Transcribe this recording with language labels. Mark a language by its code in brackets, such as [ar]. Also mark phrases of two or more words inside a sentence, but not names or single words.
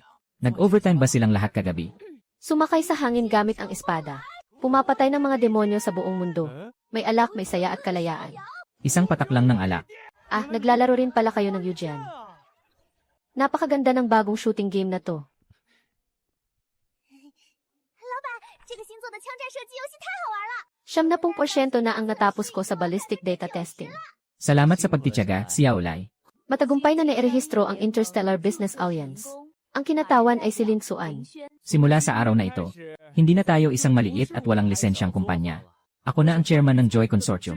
[tl] Nag-overtime ba silang lahat kagabi? Sumakay sa hangin gamit ang espada. Pumapatay ng mga demonyo sa buong mundo. May alak, may saya at kalayaan. Isang patak lang ng alak. Ah, naglalaro rin pala kayo ng Eugen. Napakaganda ng bagong [en] shooting game [tl] na to. [zh] 这个星座的枪战射击游戏太好玩了。 [tl] 70% na ang natapos ko sa [en] ballistic data testing. [tl] Salamat sa pagtitiyaga, Xiao Lai. Matagumpay na nairehistro ang Interstellar Business Alliance. Ang kinatawan ay si Lin Xuan. Simula sa araw na ito, hindi na tayo isang maliit at walang lisensyang kumpanya. Ako na ang chairman ng Joy Consortium.